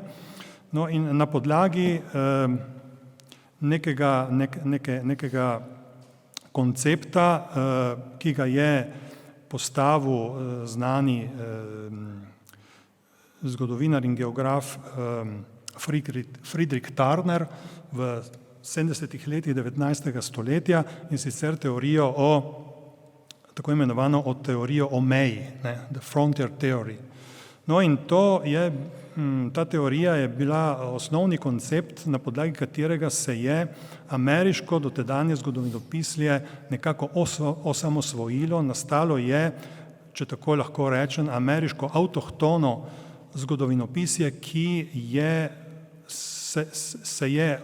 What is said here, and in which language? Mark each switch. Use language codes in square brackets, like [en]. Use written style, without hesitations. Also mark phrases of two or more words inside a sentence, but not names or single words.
[sl] No in na podlagi nekega koncepta, ki ga je postavil znani zgodovinar in geograf Friedrich Turner v 70. letih 19. stoletja, in sicer teorijo tako imenovano teorijo o meji, [en] the frontier theory. [sl] No in ta teorija je bila osnovni koncept, na podlagi katerega se je ameriško dotedanje zgodovinopisje nekako osamosvojilo. Nastalo je, če tako lahko rečem, ameriško avtohtono zgodovinopisje, ki se je